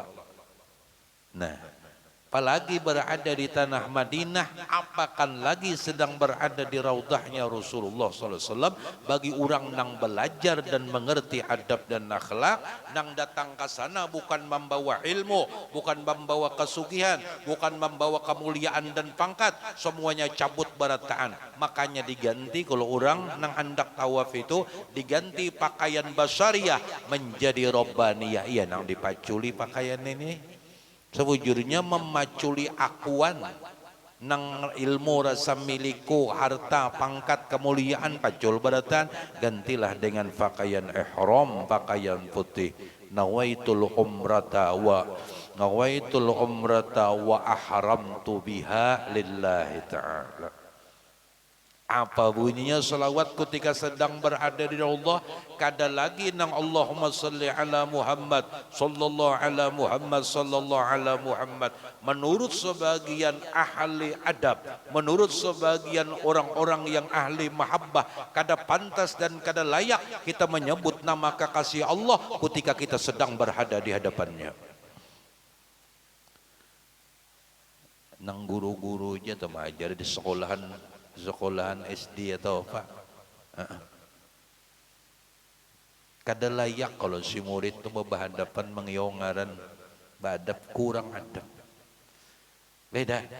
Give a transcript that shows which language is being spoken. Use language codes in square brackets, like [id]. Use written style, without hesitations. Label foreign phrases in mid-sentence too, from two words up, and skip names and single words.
[bjn] Nah, apalagi berada di tanah Madinah, apakan lagi sedang berada di raudahnya Rasulullah SAW. Bagi orang nang belajar dan mengerti adab dan akhlak, nang datang ke sana bukan membawa ilmu, bukan membawa kesugihan, bukan membawa kemuliaan dan pangkat, semuanya cabut barataan. Makanya diganti kalau orang nang hendak tawaf itu diganti pakaian basariyah menjadi robbaniyah. Iya nang dipaculi pakaian ini. Sewujurnya memaculi akuan nang ilmu rasa miliku, harta, pangkat, kemuliaan pacul beratan, gantilah dengan pakaian ihram, pakaian putih. [ar] Nawaitul umrata wa ahramtu biha lillahi ta'ala. [id] Apa bunyinya salawat ketika sedang berada di Allah? [bjn] Kada lagi nang [ar] Allahumma salli ala Muhammad sallallahu ala Muhammad [bjn] sallallahu ala Muhammad. [id] Menurut sebagian ahli adab, menurut sebagian orang-orang yang ahli mahabbah, kada pantas dan kada layak kita menyebut nama kekasih Allah ketika kita sedang berada di hadapannya. [bjn] Nang guru-gurunya tuh mengajar di sekolahan SD atau apa, kada layak kalau si murid itu berhadapan mengyongaran badap kurang adab.